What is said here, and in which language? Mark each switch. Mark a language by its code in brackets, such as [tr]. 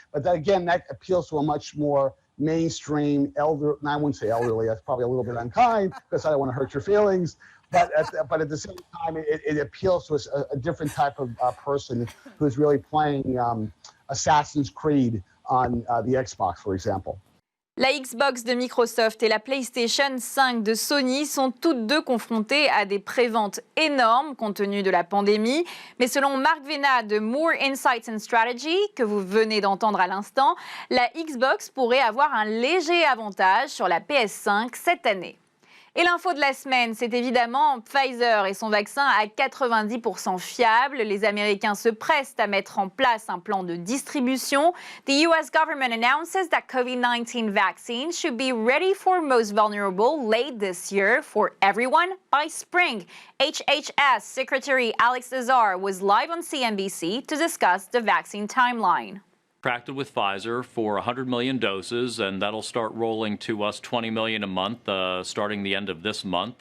[en] But that appeals to a much more mainstream, I wouldn't say elderly, that's probably a little bit unkind because I don't want to hurt your feelings. But at the same time, it appeals to a different type of person who's really playing Assassin's Creed on the Xbox, for example. [fr] La Xbox de Microsoft et la PlayStation 5 de Sony sont toutes deux confrontées à des préventes énormes compte tenu de la pandémie. Mais selon Marc Vena de More Insights and Strategy, que vous venez d'entendre à l'instant, la Xbox pourrait avoir un léger avantage sur la PS5 cette année. Et l'info de la semaine, c'est évidemment Pfizer et son vaccin à 90% fiable. Les Américains se pressent à mettre en place un plan de distribution. [en] The US government announces that COVID-19 vaccines should be ready for most vulnerable late this year for everyone by spring. HHS Secretary Alex Azar was live on CNBC to discuss the vaccine timeline. Contracted with Pfizer for 100 million doses, and that'll start rolling to us 20 million a month starting the end of this month.